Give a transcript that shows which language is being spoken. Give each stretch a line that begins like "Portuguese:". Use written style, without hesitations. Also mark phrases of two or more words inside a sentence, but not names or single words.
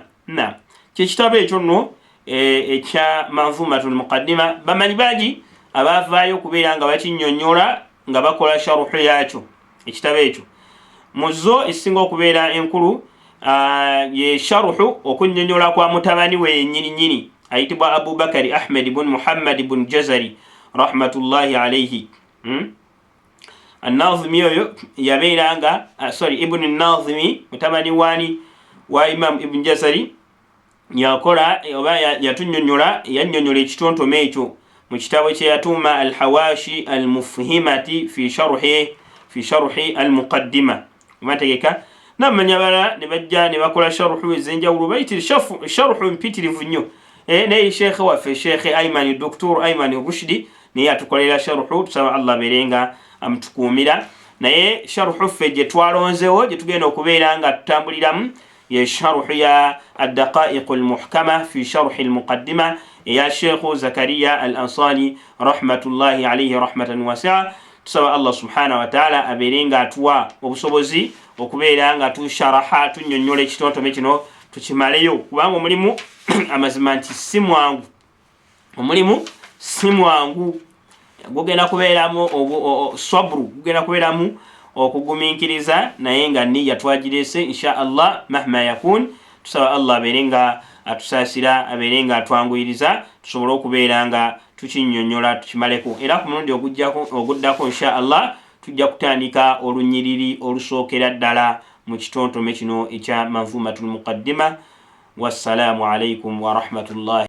Ganda: Kyekitabo ekyo nno ekya Manzumatul Muqaddima bamanyi bangi abavaayo okubeera nga bakinnyonnyola nga bakola sharuhu yakyo. Ekitabo ekyo muzo esinga okubeera enkulu ye sharuhu okunnyonnyola kwa mutabani we yennyini ayitibwa Abubakari Ahmed ibn Muhammad ibn Jazari
Arabic: رحمة الله عليه.
Ganda: An-Nazimi oyo yabeera nga Ibn an-Nazimi mutabani wa Imam Ibn Jazari yakola oba yatunnyonnyola yannyonnyola ekitontome ekyo mu kitabo kye yatuuma al-Hawashi al-Mufhimati fi sharhi al-Muqaddima. Mategeka namanya bala ne bajja ne bakola sharuhu ezenjawulo bayitira sharuhu mpitirivu nnyo. Naye Sheikh waffe Sheikh Ayman Dr. Ayman Rushdi niye atukolera sharuhu, tusaba Allah berenga amtukuumira. Naye sharuhu ffe gye twalonzeewo gye tugenda okubeera nga tutambuliramu ya sharh ya
Arabic: الدقائق المحكمة في شرح المقدمة يا شيخ زكريا الأنصاري رحمة الله عليه رحمة واسعة.
Ganda: tusaba
Arabic: الله سبحانه وتعالى
Ganda: aberenga atuwa obusobozi okubeera nga tusharaha tunyonnyola ekitontome kino tukimaleyo, kubanga omulimu amazima nti si mwangu, omulimu si mwangu, gugenda kubeeramu sabru, gugenda kubeeramu okugumiikiriza, naye nga nniya twagirese
Arabic: إن شاء الله مهما يكن.
Ganda: Tusaba Allah aberenga atusaasira, aberenga atwanguyiriza tusobole okubeera nga tukinyonnyola tukimaleko, era ku mulundi oguddako
Arabic: إن شاء الله
Ganda: tujja kutandika olunyiriri olusookera ddala mu kitontome kino ekya manzumatul muqaddima.
Arabic: والسلام عليكم ورحمة الله